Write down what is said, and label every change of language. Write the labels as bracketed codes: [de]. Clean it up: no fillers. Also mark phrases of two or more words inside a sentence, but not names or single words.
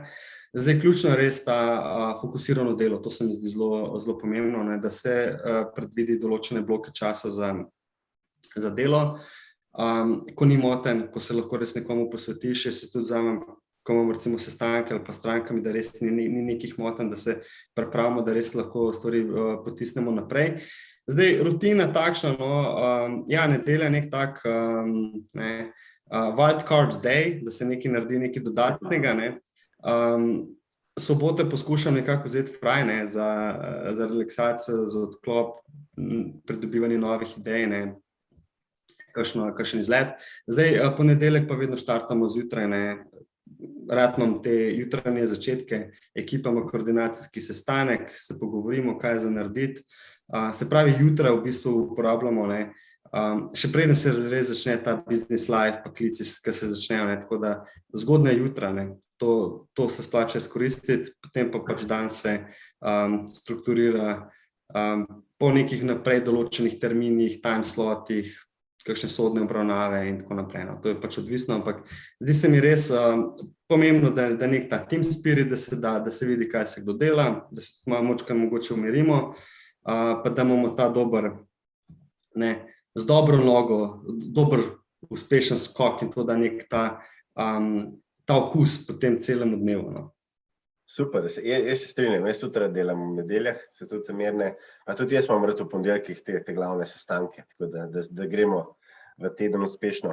[sl] Zdaj, ključno je res ta fokusirano delo, to se mi zdi zelo pomembno, ne, da se predvidi določene bloke časa za delo, ko ni moten, ko se lahko res nekomu posvetiš, jaz se tudi vzamem, ko imamo recimo sestanke ali pa strankami, da res ni nekih motenj, da se pripravimo, da res lahko stvari potisnemo naprej. Zdaj, rutina takšna, no, ja, nedelja nek tak [en] wild card day, [sl] da se nekaj naredi nekaj dodatnega, ne. Sobote poskušam nekako vzeti fraj, ne, za relaksacijo, za odklop, pridobivanje novih idej, ne, kakšen izlet. Zdaj, ponedeljek pa vedno štartamo zjutraj, ne, rad imam te jutranje začetke, ekipa ima koordinacijski sestanek, se pogovorimo, kaj je za narediti. Se pravi, jutra v bistvu uporabljamo, ne, še preden se res začne ta [en] business life, [sl] pa klici, ki se začnejo, ne, tako da zgodnja jutra, ne, to se splača izkoristiti, potem pa pač dan se strukturira po nekih naprej določenih terminih, [en] time slotih, [sl] kakšne sodne obravnave in tako naprej. No. To je pač odvisno, ampak zdi se mi res pomembno, da nek ta [en] team spirit, [sl] da se vidi, kaj se kdo dela, da se malo mogoče umirimo, pa da imamo ta dober, ne, z dobro nogo, dober uspešen skok in to da nek ta okus po tem celem dnevu. No. Super, jaz se strinjam, jaz tudi rad delam v nedeljah, se tudi mirne, pa tudi jaz imam rad v ponedeljkih te glavne sestanke, tako da gremo v teden uspešno.